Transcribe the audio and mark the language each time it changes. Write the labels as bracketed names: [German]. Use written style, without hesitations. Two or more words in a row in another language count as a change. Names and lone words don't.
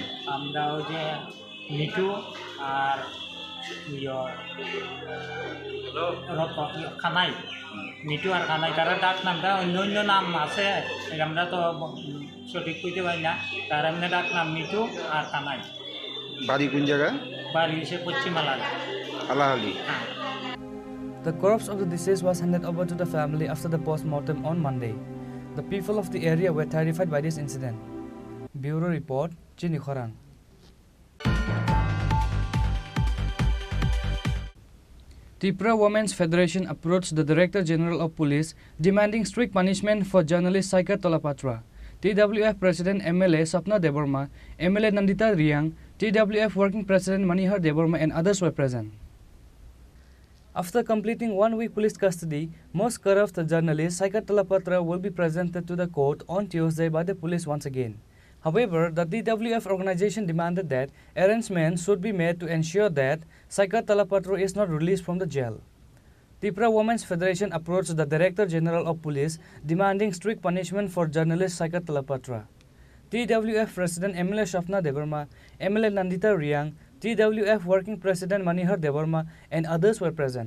[Bangla] আমরা ওই যে মিঠু আর খানাই, মিঠু আর খানাই, তারা ডাক নামটা অন্য অন্য নাম আছে, আমরা তো সঠিক কইতে পারি না। তার এমনি ডাক নাম মিঠু আর খানাই। বাড়ি কোন জায়গায়? বাড়ি হচ্ছে পশ্চিম আলাহালি। [English] The corpse of the deceased was handed over to the family after the post-mortem on Monday. The people of the area were terrified by this incident. Bureau Report, Chini Khorang. Tripura Women's Federation approached the Director General of Police demanding strict punishment for journalist Saikat Talapatra. TWF President MLA Sapna Deborma, MLA Nandita Riang, TWF Working President Manihar Deborma and others were present. After completing 1 week police custody, most corrupt journalist Saikat Talapatra will be presented to the court on Tuesday by the police once again. However, the TWF organization demanded that arrangements should be made to ensure that Saikat Talapatra is not released from the jail. Tripura Women's Federation approached the Director General of Police demanding strict punishment for journalist Saikat Talapatra. TWF President MLA Sapna Deborma, MLA Nandita Riang, TWF Working President Manihar Deborma and others were present.